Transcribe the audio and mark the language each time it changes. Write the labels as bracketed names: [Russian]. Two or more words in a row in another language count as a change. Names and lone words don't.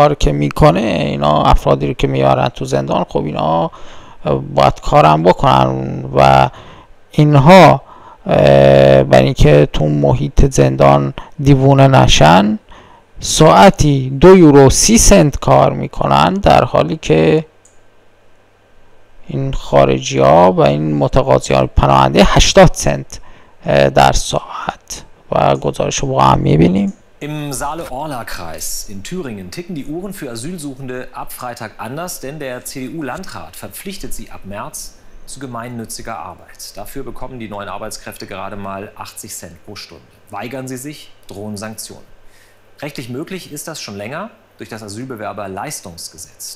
[Persian] کار که میکنه، اینا افرادی رو که میارن تو زندان، خب اینا باید کارم بکنن و اینها برای اینکه تو محیط زندان دیوونه نشن ساعتی 2 یورو 30 سنت کار میکنن، در حالی که این خارجی ها و این متقاضیان پناهنده 80 سنت در ساعت. و گزارش رو با هم میبینیم. [German] Im Saale-Orla-Kreis in Thüringen ticken die Uhren für Asylsuchende ab Freitag anders, denn der CDU-Landrat verpflichtet sie ab März zu gemeinnütziger Arbeit. Dafür bekommen die neuen Arbeitskräfte gerade mal 80 Cent pro Stunde. Weigern sie sich, drohen Sanktionen. Rechtlich möglich ist das schon länger durch das Asylbewerberleistungsgesetz.